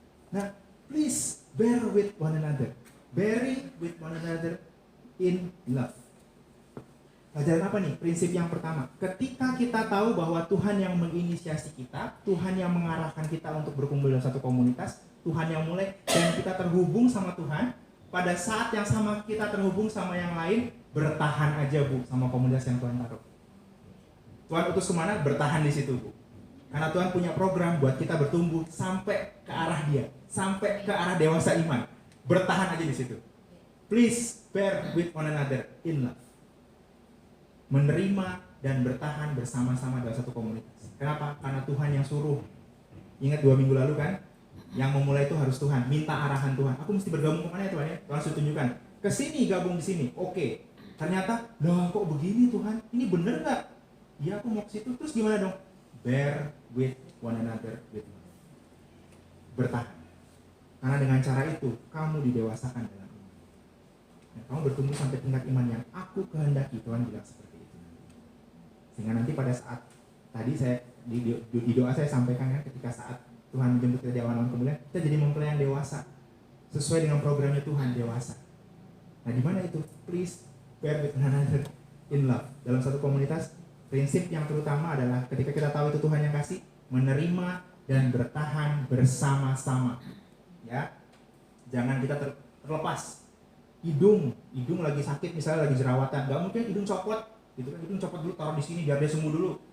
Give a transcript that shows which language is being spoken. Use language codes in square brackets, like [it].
[en] Nah, please bear with one another, bearing with one another in love. [id] Pelajaran apa nih? Prinsip yang pertama, ketika kita tahu bahwa Tuhan yang menginisiasi kita, Tuhan yang mengarahkan kita untuk berkumpul dalam satu komunitas, Tuhan yang mulai, dan kita terhubung sama Tuhan. Pada saat yang sama kita terhubung sama yang lain, bertahan aja Bu sama komunitas yang Tuhan taruh. Tuhan utus kemana? Bertahan di situ Bu. Karena Tuhan punya program buat kita bertumbuh sampai ke arah Dia, sampai ke arah dewasa iman. Bertahan aja di situ. [en] Please bear with one another in love. [id] Menerima dan bertahan bersama-sama dalam satu komunitas. Kenapa? Karena Tuhan yang suruh. Ingat 2 minggu lalu kan? Yang memulai itu harus Tuhan, minta arahan Tuhan. Aku mesti bergabung kemana ya Tuhan ya? Tuhan sudah tunjukkan. Kesini, gabung di sini. Oke. Ternyata, loh kok begini Tuhan? Ini bener nggak? Ya aku mau ke situ. Terus gimana dong? [en] Bear with one another with love. [id] Bertahan. Karena dengan cara itu, kamu didewasakan dalam iman. Kamu bertumbuh sampai tingkat iman yang aku kehendaki. Tuhan bilang seperti itu. Sehingga nanti pada saat tadi saya di doa saya sampaikan kan, ketika saat Tuhan menjemput kita di awan-awan kemuliaan, kita jadi mempelai yang dewasa sesuai dengan programnya Tuhan, dewasa. Nah, di mana itu? [en] Please bear with one another in love. [id] Dalam satu komunitas, prinsip yang terutama adalah ketika kita tahu itu Tuhan yang kasih, menerima dan bertahan bersama-sama. Ya, jangan kita terlepas. Hidung lagi sakit, misalnya lagi jerawatan, nggak mungkin hidung copot, gitu kan? Hidung copot dulu, taruh di sini biar dia sembuh dulu.